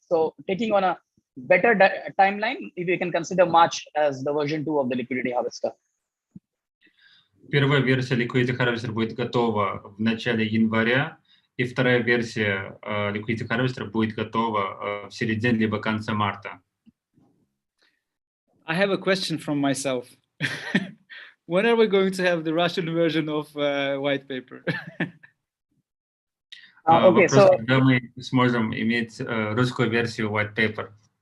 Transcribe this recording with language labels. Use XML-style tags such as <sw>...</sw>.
<en>So taking on a better timeline, if you can consider March as the version 2 of the Liquidity Harvester.</en> <ru>Первая версия Liquidity Harvester будет готова в начале января, и вторая версия Liquidity Harvester будет готова в середине либо конце марта.</ru> <en>I have a question from myself. When are we going to have the Russian version of white paper? Okay,</en> <ru>Вопрос,</ru> <en>so</en> <ru>когда мы сможем иметь русскую версию white paper?</ru>